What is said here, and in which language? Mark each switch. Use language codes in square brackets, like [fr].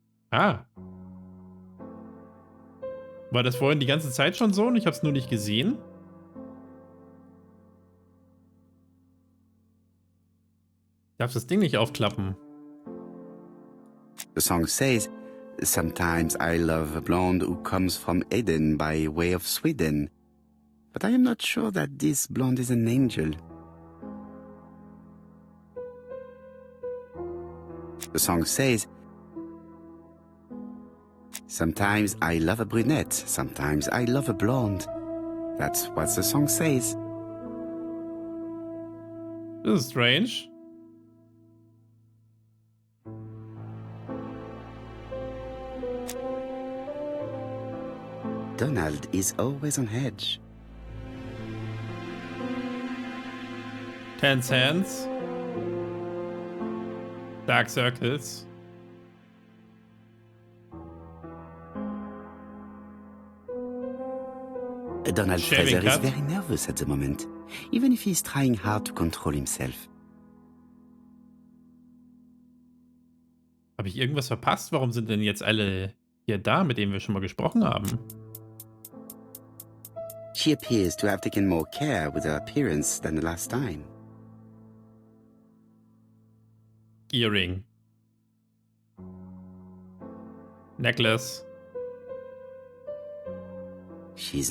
[de] Ah. War das vorhin die ganze Zeit schon so und ich habe es nur nicht gesehen? Ich darf das Ding nicht aufklappen. [en] The song says, "Sometimes I love a blonde who comes from Eden by way of Sweden. But I am not sure that this blonde is an angel." The song says, sometimes I love a brunette, sometimes I love a blonde. That's what the song says. This is strange. Donald is always on edge. Tense hands. Dark circles. Donald Shaving Fraser is cut. very nervous at the moment, even if he's trying hard to control himself. [de] Habe ich irgendwas verpasst? Warum sind denn jetzt alle hier da, mit denen wir schon mal gesprochen haben? [en] She appears to have taken more care with her appearance than the last time. Earring. Necklace. She's